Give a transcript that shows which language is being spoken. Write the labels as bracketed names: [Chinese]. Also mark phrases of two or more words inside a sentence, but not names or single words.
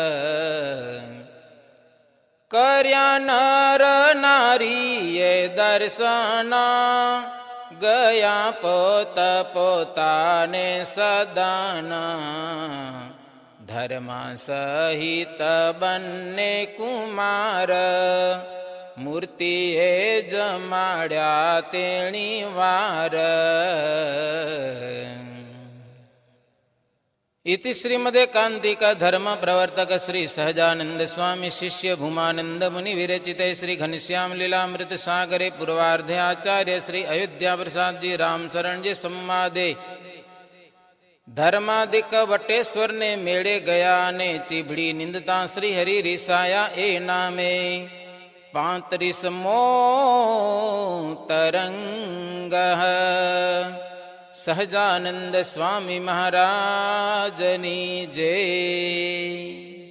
[Gujarati] કર્યા નર નારીએ દર્શના, ગયા પોત પોતાને સદાના. ધર્મ સહિત બંને કુમાર, મૂર્તિએ જમાડ્યા તેણી વાર. [Sanskrit] इति श्रीमदेकान्तिक धर्म प्रवर्तक श्री सहजानंद स्वामी शिष्य भूमानंद मुनि विरचिते श्री घनश्याम लीलामृत सागरे पूर्वार्धे आचार्य श्री अयोध्या प्रसाद जी राम शरण जी संवादे [Gujarati] ધર્માદિક વટેશ્વર ને મેડે ગયા ને ચીભડી નિંદતા શ્રી હરિ રિસાયા એ નામે 35મો તરંગ. સહજાનંદ સ્વામી મહારાજની જય.